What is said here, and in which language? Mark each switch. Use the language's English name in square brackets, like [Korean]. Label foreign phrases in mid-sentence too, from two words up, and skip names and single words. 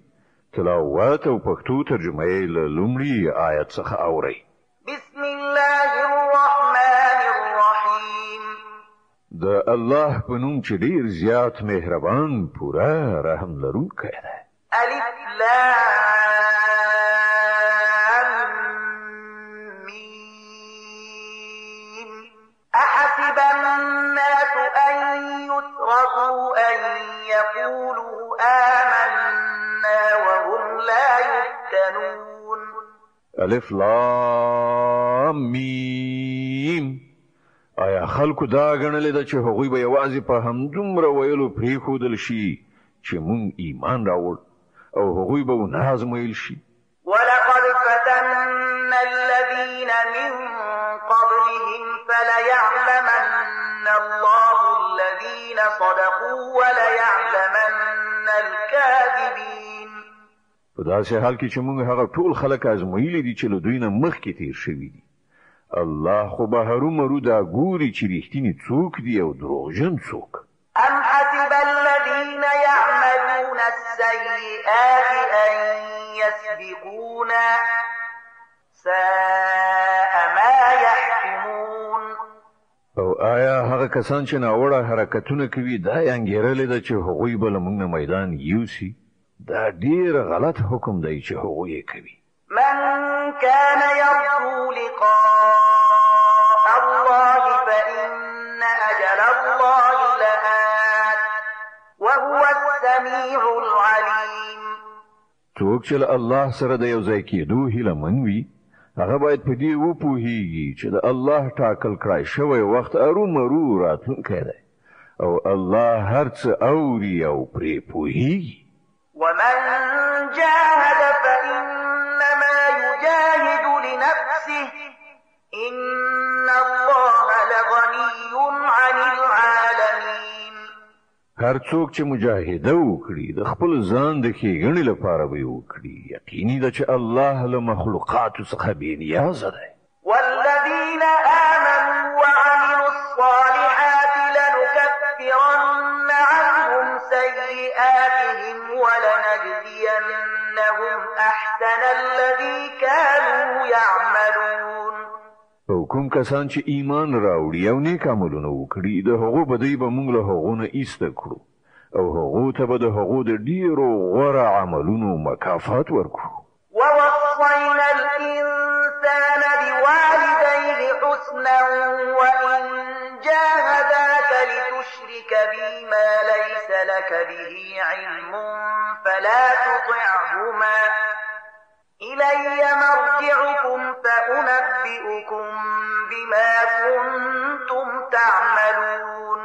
[Pashto] تلاوت او پښتو ترجمه یې له لومړي آیت څخه اورئ. [Arabic] بسم الله الرحمن الرحیم. [Pashto] د الله په نوم چې ډیر زیات مهربان پوره رحم لرونکی دی. [Arabic] الف لام أحسب الناس أن يتركوا أن يقولوا آمنا وهم لا يفتنون. الف لام میم. [Pashto] آیا خلکو دا غنلې ده چې هغوی به یوازې په همدومره ویلو پرېښودل شي چې مونږ ایمان راوړ او هغوی به ونازمایل شي؟ [Arabic] ولقد فتنا الذين من قبلهم فليعلمن الله الذين صدقوا وليعلمن الكاذبين. [Pashto] په داسې حال کې چې موږ هغه ټول خلک ازمایلي دي چې له دوی نه مخکې تیر شوي دي. الله خو به هرومرو دا ګوري چې رښتینی څوک دي او دروغجن څوک. [Arabic] أم حسب الذين يعملون السيئات أن يسبقونا ساء ما يحكمون. [Pashto] او آیا هغه کسان چې ناوړه حرکتونه کوي دا یې انګیرلې ده چې هغوی به له موږ نه میدان یوسي؟ دا ډیر غلط حکم دی چې هغوی یې کوي. [Arabic] من كان يرجو لقاء الله فإن أجل الله لآت وهو السميع العليم. [Pashto] څوک چې له الله سره د یو ځای کېدو هیله من وي هغه باید په دې وپوهیږي چې د الله ټاکل کړای شوی وخت ارومرو راتلونکی دی او الله هر څه اوري او پرې پوهیږي. [Arabic] ومن جاهد فإنما يجاهد لنفسه إن الله لغني عن العالمين. [Pashto] هر څوک چې مجاهده وکړي د خپل ځان د ښېګڼې لپاره به یې وکړي. یقیني ده چې الله له مخلوقاتو څخه بېنیازه دی. [Arabic] والذين آمنوا وعملوا الصالحات لنكفرن عنهم سيئاتهم ولنجزينهم أحسن الذي كانوا يعملون. [Pashto] او کوم کسان چې ایمان راوړي او نیک عملونه وکړي د هغو بدی به موږ له هغو نه ایسته کړو او هغو ته به د هغو د ډیرو غوره عملونو مکافات ورکړو. [Arabic] ووصينا الإنسان بوالديه حسنا وإن جاهداك لتشرك بي ما ليس لك به علم فلا تطعهما إلي مرجعكم فأنبئكم بما كنتم تعملون.